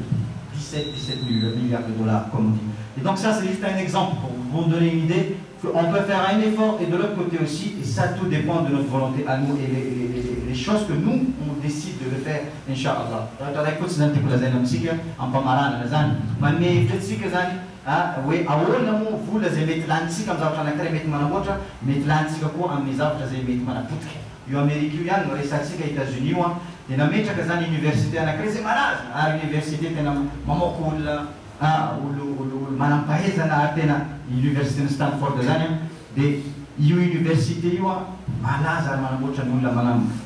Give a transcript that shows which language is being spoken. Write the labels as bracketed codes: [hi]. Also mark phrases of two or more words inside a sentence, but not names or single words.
[fr] 17 milliards de dollars, comme on dit. Et donc ça, c'est juste un exemple pour vous donner une idée qu'on peut faire un effort, et de l'autre côté aussi, et ça, tout dépend de notre volonté à nous, et les choses que nous, on décide de le faire, Inch'Allah. [mg] hoe ahoana moa vola zay mety lanitsika amin'ny zavatra anankiray mety manamboatra mety lanitsika koa amin'ny zavatra zay mety manapotika io Amerika io ihany no resantsika États-Unis io dia nametraka zany université anankiray zay malaza ary université tena mamoaka olona olo manam-pahaizana ary tena université ny Stanford zany dia io université io malaza ary manamboatra ny olona